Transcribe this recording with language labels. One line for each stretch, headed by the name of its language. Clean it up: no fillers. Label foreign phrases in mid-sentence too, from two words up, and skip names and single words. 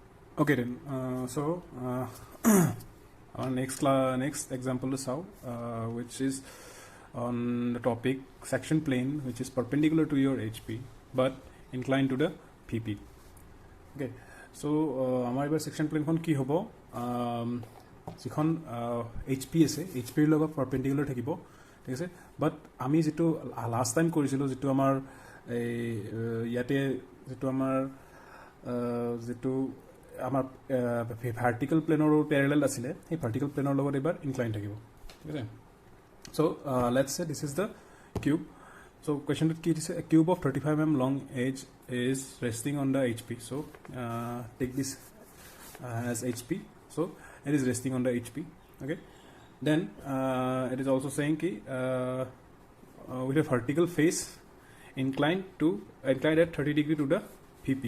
English: Okay then. Our next example is how, which is on the topic section plane which is perpendicular to your HP but inclined to the PP. Okay, so
Assamese: আমাৰ এবাৰ
English: section plane
Assamese: খন কি হ'ব, যিখন HP আছে HPৰ লগত perpendicular থাকিব, ঠিক আছে। বাট আমি যেটো
English: last time
Assamese: কৰিছিলোঁ, যেটো আমাৰ এই ইয়াতে যেটো আমাৰ যেটো আমাৰ
English: vertical plane parallel
Assamese: আছিলে, সেই
English: vertical plane
Assamese: লগত এবাৰ ইনক্লাইন থাকিব, ঠিক আছে।
English: So let's say this is the cube. So question
Assamese: কি দিছে,
English: a cube of 35 mm long edge is resting on the HP. So take this as HP. So it is resting on the HP. Okay. Then it is also saying ki with a vertical face inclined at 30 degree to the PP.